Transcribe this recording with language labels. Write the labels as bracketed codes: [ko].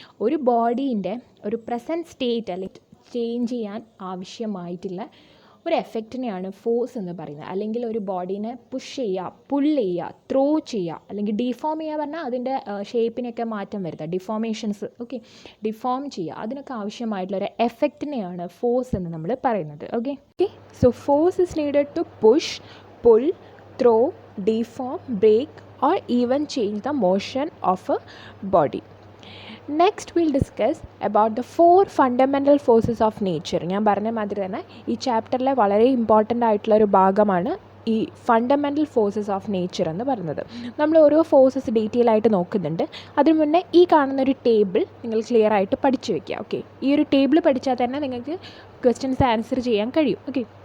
[ml] ഒരു ബോഡീൻ്റെ ഒരു present state അല്ലെങ്കിൽ ചേഞ്ച് ചെയ്യാൻ ആവശ്യമായിട്ടുള്ള ഒരു എഫക്റ്റിനെയാണ് ഫോഴ്സ് എന്ന് പറയുന്നത്. അല്ലെങ്കിൽ ഒരു ബോഡീനെ പുഷ് ചെയ്യുക, പുൾ ചെയ്യുക, ത്രോ ചെയ്യുക, അല്ലെങ്കിൽ ഡിഫോം ചെയ്യുക പറഞ്ഞാൽ അതിൻ്റെ ഷേപ്പിനൊക്കെ മാറ്റം വരുത്തുക, ഡിഫോമേഷൻസ്. ഓക്കെ, ഡിഫോം ചെയ്യുക, അതിനൊക്കെ ആവശ്യമായിട്ടുള്ളൊരു എഫക്റ്റിനെയാണ് ഫോഴ്സ് എന്ന് നമ്മൾ പറയുന്നത്. Okay. [en] So force is needed to push, pull, throw, deform, break or even change the motion of a body. Next we'll discuss about the 4 fundamental forces of nature. [ml] ഞാൻ പറഞ്ഞ മാതിരി തന്നെ ഈ ചാപ്റ്ററിലെ വളരെ ഇമ്പോർട്ടൻ്റ് ആയിട്ടുള്ളൊരു ഭാഗമാണ് ഈ ഫണ്ടമെൻ്റൽ ഫോഴ്സസ് ഓഫ് നേച്ചർ എന്ന് പറയുന്നത്. നമ്മൾ ഓരോ ഫോഴ്സസ് ഡീറ്റെയിൽ ആയിട്ട് നോക്കുന്നുണ്ട്. അതിന് മുന്നേ ഈ കാണുന്നൊരു ടേബിൾ നിങ്ങൾ ക്ലിയർ ആയിട്ട് പഠിച്ചു വയ്ക്കുക. ഓക്കെ, ഈ ഒരു ടേബിൾ പഠിച്ചാൽ തന്നെ നിങ്ങൾക്ക് ക്വസ്റ്റ്യൻസ് ആൻസർ ചെയ്യാൻ കഴിയും. ഓക്കെ.